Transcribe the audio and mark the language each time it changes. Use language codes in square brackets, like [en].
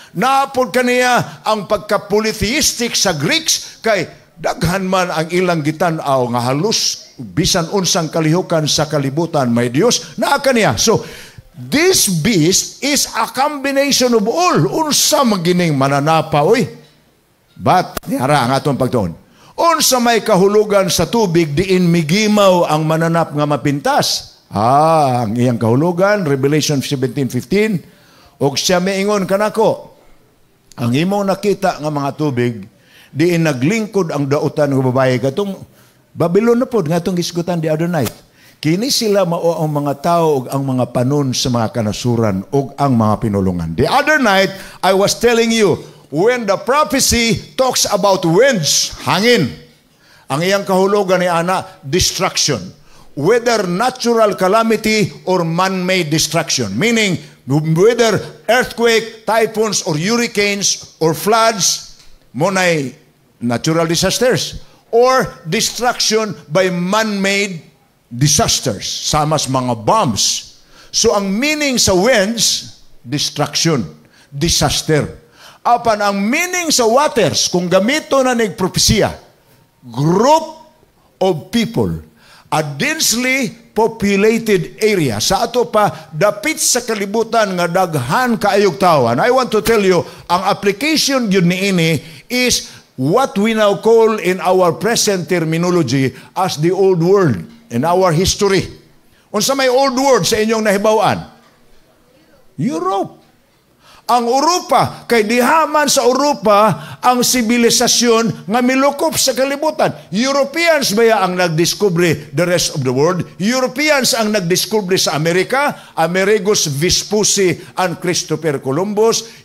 [ceb] Naapod kaniya ang pagka-polytheistic sa Greeks, kay daghan man ang ilang gitanaw nga halos, bisan unsang kalihukan sa kalibutan, may Diyos, naa kaniya. [en] So, this beast is a combination of all. [ceb] Unsa magining mananapa, oy. But, niyara ang atong pagtuon. Unsa may kahulugan sa tubig, diin migimaw ang mananap nga mapintas. Ang iyang kahulugan, Revelation 17:15. Og siya miingon kanako, ang imong nakita nga mga tubig, diin naglingkod ang dautan ng babae katong Babylon na po, nga itong gisgutan [en] the other night. [ceb] Kini sila mao ang mga tao ug ang mga panon sa mga kanasuran ug ang mga pinulungan. [en] The other night, I was telling you, when the prophecy talks about winds, [ceb] hangin, ang iyang kahulugan ni ana, [en] destruction. Whether natural calamity or man-made destruction. Meaning, whether earthquake, typhoons, or hurricanes, or floods, munay natural disasters. Or destruction by man-made disasters. [ceb] Samas mga bombs. So, ang meaning sa winds, destruction, disaster. Apan, ang meaning sa waters, kung gamito na nagpropesya, [en] group of people, a densely populated area. [ceb] Sa ato pa, dapit sa kalibutan nga daghan kaayog tao. [en] And I want to tell you, [ceb] ang application yun niini [en] is what we now call in our present terminology as the old world in our history. [ceb] Unsa may old world sa inyong nahibawan? Europe. Ang Europa, kay dihaman sa Europa ang sibilisasyon nga milukop sa kalibutan. [en] Europeans [ceb] ba ang nagdiskubre [en] the rest of the world? [ceb] Europeans ang nagdiskubre sa Amerika, Amerigos Vespucci and Christopher Columbus.